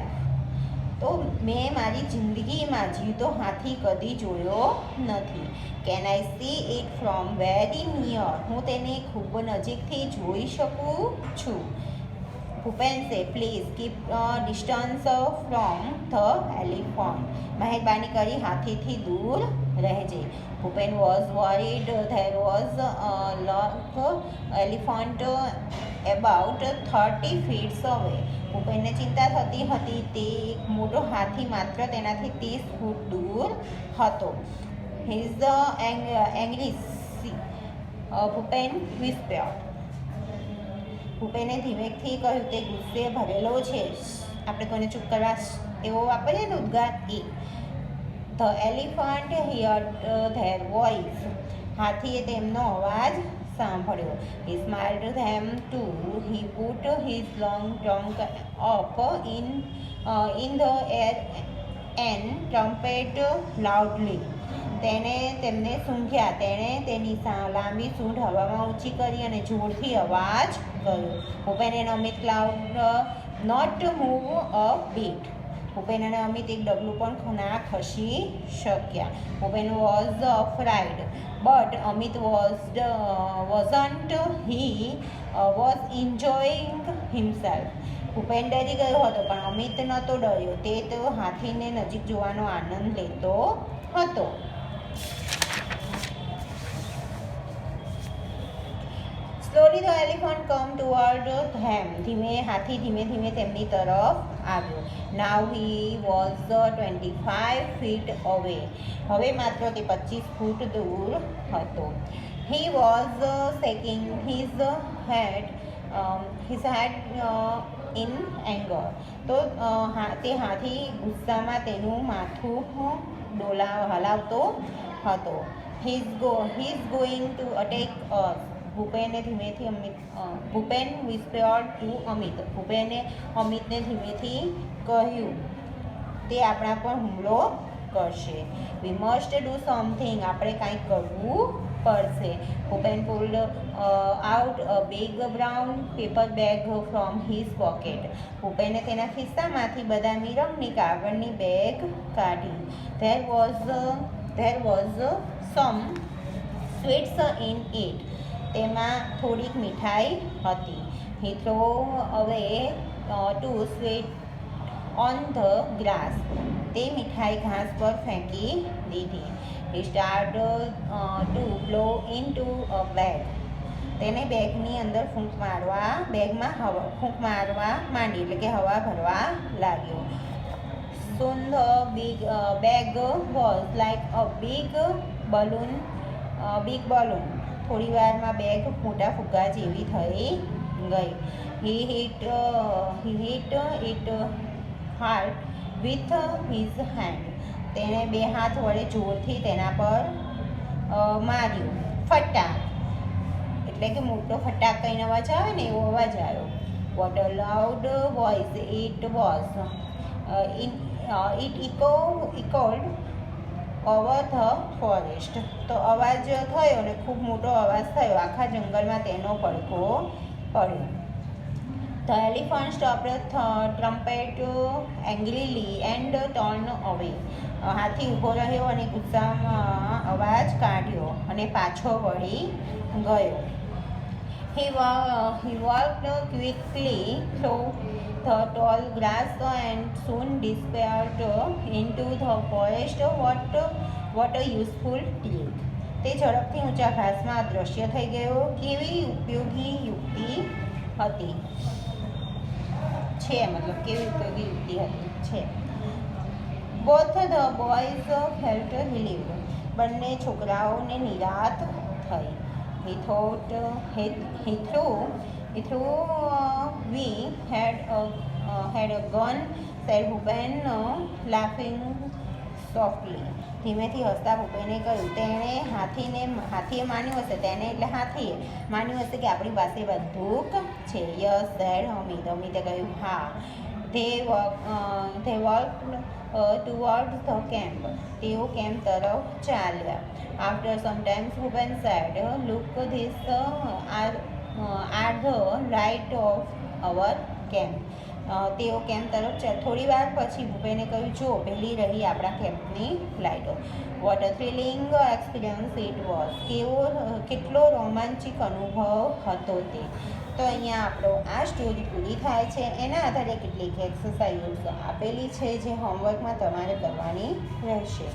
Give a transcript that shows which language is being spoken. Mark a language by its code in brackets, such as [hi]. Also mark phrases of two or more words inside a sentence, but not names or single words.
[gu] તો મેં મારી જિંદગીમાં જીવતો હાથી કદી જોયો નથી. [en] Can I see it from very near? [gu] હું તેને ખૂબ નજીકથી જોઈ શકું છું. [en] ભૂપેન said, please keep distance from the elephant. [gu] મહેરબાની કરી હાથીથી દૂર રહેજે. [en] ભૂપેન was worried. There was a large elephant about 30 feet away. [gu] ભૂપેનને ચિંતા થતી હતી. તે એક મોટો હાથી માત્ર તેનાથી 30 ફૂટ દૂર હતો. [en] He is angry. ભૂપેન whispered. [gu] ભૂપેને ધીમેથી કહ્યું તે ગુસ્સે ભરેલો છે. આપણે કોઈને ચૂપ કરવા એવો વાપરીએ ને ઉદ્ગાર એ. [en] The elephant heard their voice. [gu] હાથીએ તેમનો અવાજ સાંભળ્યો. [en] He smiled them too. He put his long trunk up in the air and trumpeted loudly. [gu] તેમને સૂંઘ્યા. તેણે તેની લાંબી સૂંઢ હવામાં ઊંચી કરી અને જોરથી અવાજ કર્યો. [en] ભૂપેન and Amit cloud not move a bit. [gu] ભૂપેન અને અમિત એક ડગલું પણ ના ખસી શક્યા. [en] ભૂપેન was afraid, but Amit wasn't. He was enjoying himself. [gu] ભૂપેન ડરી ગયો હતો પણ અમિત નહોતો ડર્યો. તે તો હાથીને નજીક જોવાનો આનંદ લેતો હતો. [en] Slowly the elephant come toward them. [gu] હાથી ધીમે ધીમે તેમની તરફ આવ્યો. [en] Now he was 25 feet away. [gu] હવે માત્ર તે 25 ફૂટ દૂર હતો. [en] He was shaking head his head in anger. [gu] તો તે હાથી ગુસ્સામાં તેનું માથું હલાવતો હતો. [en] He's going to attack us. ભૂપેન whispered to અમિત. [gu] ભૂપેને અમિતને ધીમેથી કહ્યું, તે આપણા પર હુમલો કરશે. [en] We must do something. [gu] આપણે કંઈક કરવું પડશે. [en] ભૂપેન pulled out a big brown paper bag from his pocket. [gu] ભૂપેને તેના ખિસ્સામાંથી બદામી રંગની કાગળની બેગ કાઢી. [en] There was some sweets in it. [gu] તેમાં થોડીક મીઠાઈ હતી. [en] He threw away 2 sweets on the grass. [gu] તે મીઠાઈ ઘાસ પર ફેંકી દીધી. [en] He started to blow into a bag. [gu] તેને બેગની અંદર બેગમાં ફૂંક મારવા માંડી, એટલે કે હવા ભરવા લાગ્યો. [en] Soon the big bag was like a big balloon. [gu] થોડી વારમાં બેગ મોટા ફુગ્ગા જેવી થઈ ગઈ. [en] He hit it hard with his hand. [gu] તેણે 2 હાથ વડે જોરથી તેના પર માર્યું. ફટાક, એટલે કે મોટો ફટાક કહીને અવાજ આવે ને એવો અવાજ આવ્યો. [en] What a loud voice it was. It echoed over the forest. [gu] તો અવાજ થયો ને ખૂબ મોટો અવાજ થયો. આખા જંગલમાં તેનો પડઘો પડ્યો. [en] The elephant stopped the trumpet angrily and turned away. [gu] હાથી ઊભો રહ્યો અને ગુસ્સામાં અવાજ કાઢ્યો અને પાછો વળી ગયો. [en] He walked quickly through the tall grass and soon disappeared into the forest. What a useful trick. [gu] તે ઝડપથી ઊંચા ઘાસમાં અદૃશ્ય થઈ ગયો. કેવી ઉપયોગી યુક્તિ હતી છે, મતલબ કેવી ઉપયોગી યુક્તિ હતી છે. [en] Both the boys felt relieved. [gu] બંને છોકરાઓને નિરાત થઈ. [en] He thought we had a gun, said Bhupen, laughing softly. [gu] ધીમેથી હસતા ભૂપેને કહ્યું. હાથીએ માન્યું હશે, તેને એટલે હાથીએ માન્યું હશે કે આપણી પાસે બંદૂક છે. [en] Yes said [gu] અમિત. અમિતે કહ્યું હા. [en] They walked towards the camp. [gu] તેઓ કેમ્પ તરફ ચાલ્યા. [en] After some time Bhupen said, look, these are the light of our camp. [gu] તેઓ કેમ્પ તરફ થોડી વાર પછી ભૂપેને કહ્યું, જો પહેલી રહી આપણા કેમ્પની લાઇટો. [en] What a thrilling experience it was. [gu] કેટલો રોમાંચિક અનુભવ હતો તે. તો અહીંયા આપણો આ સ્ટોરી પૂરી થાય છે. એના આધારે કેટલીક એક્સરસાઇઝો આપેલી છે જે હોમવર્કમાં તમારે કરવાની રહેશે.